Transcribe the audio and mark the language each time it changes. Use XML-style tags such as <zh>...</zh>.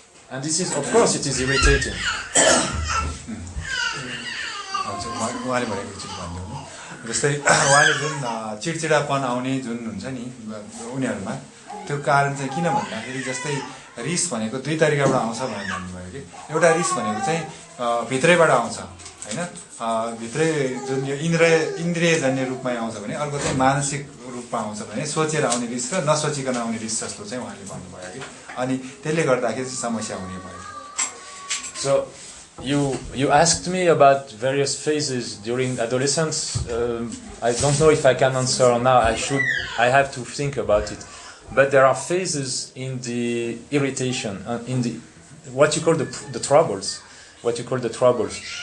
<en>And this is, of course, it is irritating.</en> <ne>उहाँले भनेको चिज भन्नु जस्तै उहाँले जुन चिडचिडापन आउने जुन हुन्छ नि उनीहरूमा त्यो कारण चाहिँ किन भन्दाखेरि जस्तै रिस भनेको 2 तरिकाबाट आउँछ भनेर भन्नुभयो कि एउटा रिस भनेको चाहिँ भित्रैबाट आउँछ हैन, भित्रै जुन यो इन्द्रियजन्य रूपमा आउँछ भने अर्को चाहिँ मानसिक रूपमा आउँछ भने सोचेर आउने रिस र नसोचिकन आउने रिस जस्तो चाहिँ उहाँले भन्नुभयो कि अनि त्यसले गर्दाखेरि समस्या हुने भयो।</ne> <en>So you asked me about various phases during adolescence. I don't know if I can answer now. I have to think about it. But there are phases in the irritation, in the what you call the troubles. What you call the troubles.</en>